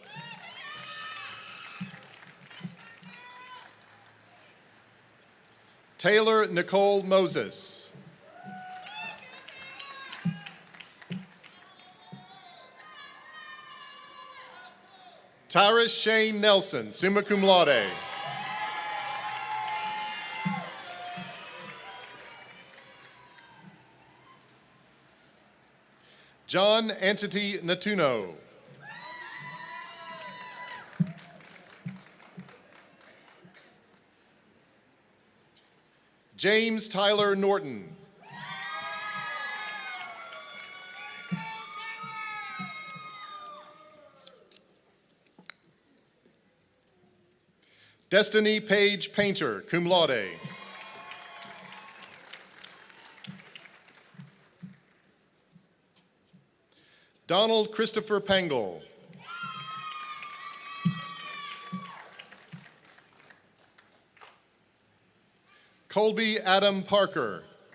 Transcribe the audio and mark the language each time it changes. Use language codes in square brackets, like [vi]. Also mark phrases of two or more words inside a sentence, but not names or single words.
[en] Taylor Nicole Moses. Tyrus Shane Nelson, [la] summa cum laude. [en] John Antony Natuno. James Tyler Norton. Destiny Page Painter, [la] cum laude. [en] Donald Christopher Pengel. Colby Adam Parker.